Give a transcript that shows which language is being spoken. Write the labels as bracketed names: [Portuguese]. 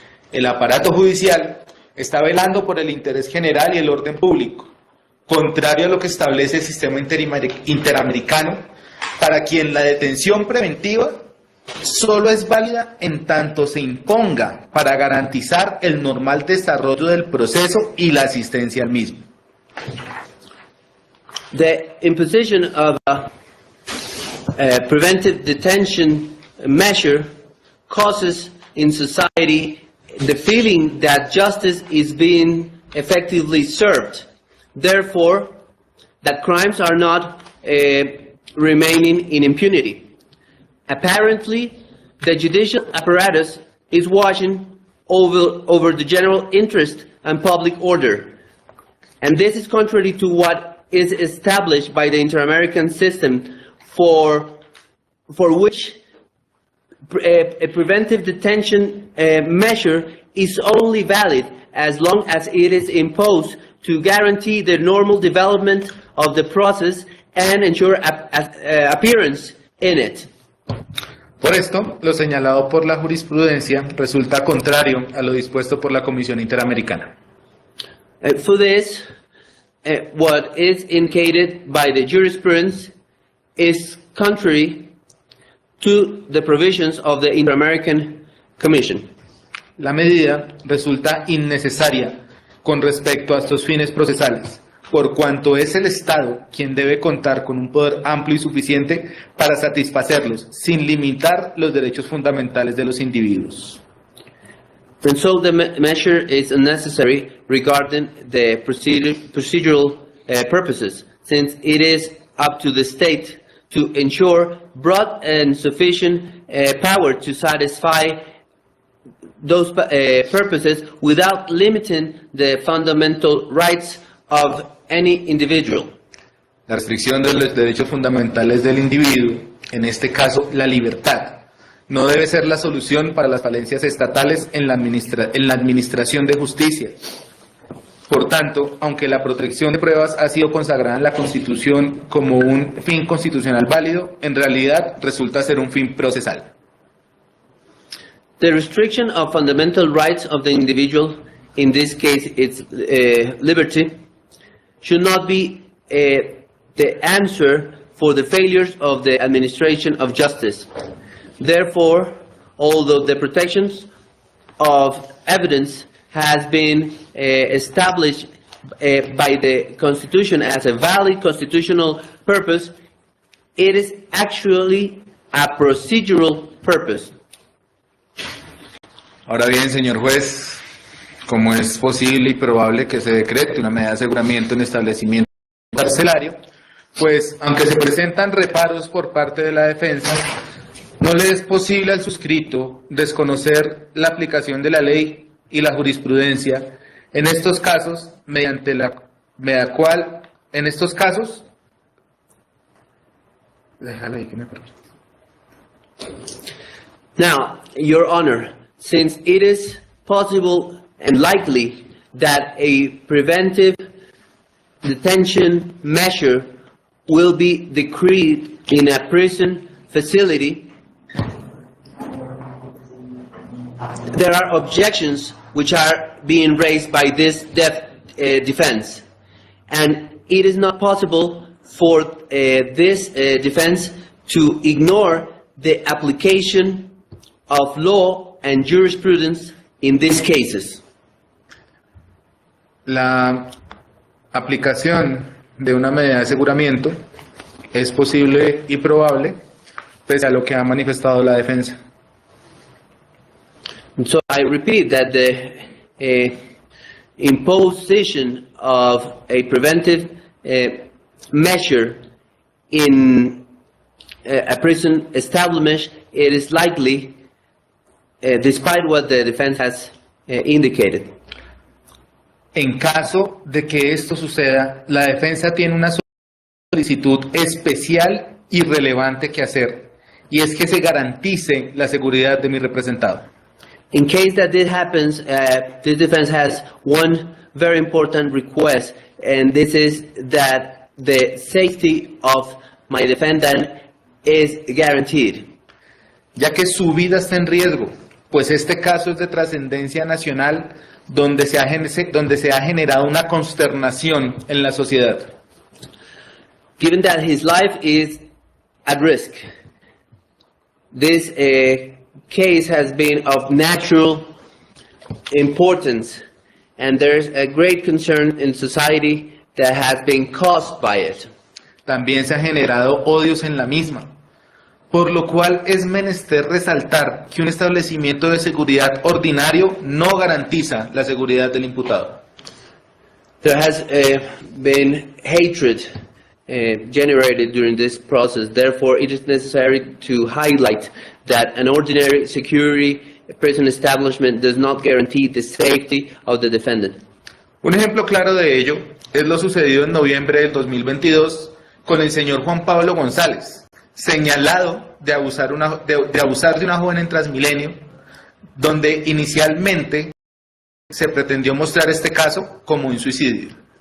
[Spanish] El aparato judicial está velando por el interés general y el orden público, contrario a lo que establece el sistema interamericano, para quien la detención preventiva solo es válida en tanto se imponga para garantizar el normal desarrollo del proceso y la asistencia al mismo. [English] The imposition of a preventive detention measure causes in society the feeling that justice is being effectively served. Therefore, that crimes are not remaining in impunity. Apparently, the judicial apparatus is watching over the general interest and public order. And this is contrary to what is established by the Inter-American system for which a preventive detention measure is only valid as long as it is imposed to guarantee the normal development of the process and ensure appearance in it. [Spanish] Por esto, lo señalado por la jurisprudencia resulta contrario a lo dispuesto por la Comisión Interamericana. [English] For this, what is indicated by the jurisprudence is contrary to the provisions of the Inter-American Commission. [Spanish] La medida resulta innecesaria con respecto a estos fines procesales, por cuanto es el Estado quien debe contar con un poder amplio y suficiente para satisfacerlos, sin limitar los derechos fundamentales de los individuos. [English] And so the measure is unnecessary regarding the procedural purposes, since it is up to the state to ensure broad and sufficient power to satisfy those purposes without limiting the fundamental rights of any individual. [Spanish] La restricción de los derechos fundamentales del individuo, en este caso la libertad, no debe ser la solución para las falencias estatales en la administración de justicia. Por tanto, aunque la protección de pruebas ha sido consagrada en la Constitución como un fin constitucional válido, en realidad resulta ser un fin procesal. [English] The restriction of fundamental rights of the individual, in this case its liberty, should not be the answer for the failures of the administration of justice. Therefore, although the protections of evidence has been established by the Constitution as a valid constitutional purpose, it is actually a procedural purpose. [Spanish] Ahora bien, señor juez, ¿cómo es posible y probable que se decrete una medida de aseguramiento en establecimiento carcelario? Pues, aunque se presentan reparos por parte de la defensa, no le es posible al suscrito desconocer la aplicación de la ley y la jurisprudencia en estos casos, mediante la cual, en estos casos, déjala ahí que me permite. [English] Now, Your Honor, since it is possible and likely that a preventive detention measure will be decreed in a prison facility, there are objections which are being raised by this defense, and it is not possible for this defense to ignore the application of law and jurisprudence in these cases. [Spanish] La aplicación de una medida de aseguramiento es posible y probable, pese a lo que ha manifestado la defensa. [English] So I repeat that the imposition of a preventive measure in a prison establishment, it is likely, despite what the defense has indicated. [Spanish] En caso de que esto suceda, la defensa tiene una solicitud especial y relevante que hacer, y es que se garantice la seguridad de mi representado. [English] In case that this happens, this defense has one very important request, and this is that the safety of my defendant is guaranteed. [Spanish] Ya que su vida está en riesgo, pues este caso es de trascendencia nacional, donde se ha generado una consternación en la sociedad. [English] Given that his life is at risk, this case has been of natural importance, and there's a great concern in society that has been caused by it. [Spanish] También se ha generado odios en la misma, por lo cual es menester resaltar que un establecimiento de seguridad ordinario no garantiza la seguridad del imputado. [English] There has been hatred generated during this process. Therefore, it is necessary to highlight that an ordinary security prison establishment does not guarantee the safety of the defendant. [Spanish] Un ejemplo claro de ello es lo sucedido en noviembre del 2022 con el señor Jhon Poulos González, señalado de abusar de una joven en Transmilenio, donde inicialmente se pretendió mostrar este caso como un suicidio.